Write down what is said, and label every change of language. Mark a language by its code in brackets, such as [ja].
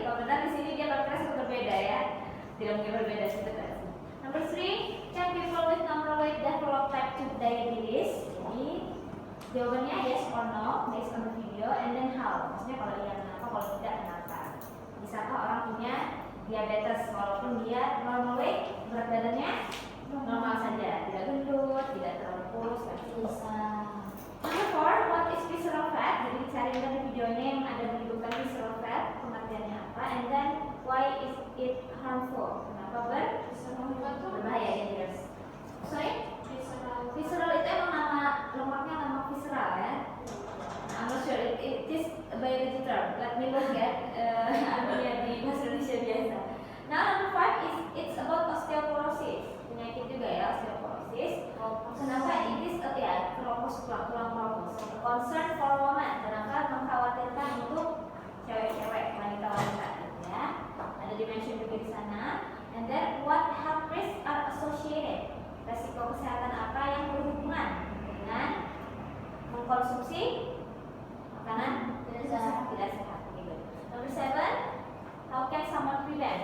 [id] Apa benar di sini dia pancreas atau berbeda ya? Tidak mungkin berbeda sebenarnya. [en] Number 3, can people with normal weight develop type 2 diabetes? [id] Jadi jawabannya [en] yes or no based on the video, and then how? [id] Maksudnya kalau iya kenapa, kalau tidak kenapa? Bisakah orang punya diabetes walaupun dia normal weight, berat badannya normal saja, tidak gendut, tidak terlalu kurus, kan? Bisa. [en] Number 4, what is visceral fat? [id] Jadi cari dari videonya yang ada menyebutkan visceral fat, pengertiannya apa, [en] and then why is it harmful? [id] Kenapa berbahaya ya, guys? Sorry? Visceral itu emang nama lemaknya, nama visceral ya. [en] I'm not sure it is a biology term. Let me look at [id] artinya di bahasa Indonesia biasa. [en] Now number 5 is it's about osteoporosis. [id] Penyakit juga ya, osteoporosis. Kenapa it is ya, keropos tulang keropos. [en] Concern for women. [id] Kenapa mengkhawatirkan untuk cewek-cewek, wanita-wanita ya. Ada dimension juga di sana. [en] And then what health risks are associated? [id] Resiko kesehatan apa yang berhubungan dengan mengkonsumsi makanan tidak sehat gitu. [en] Number 7, how can someone prevent?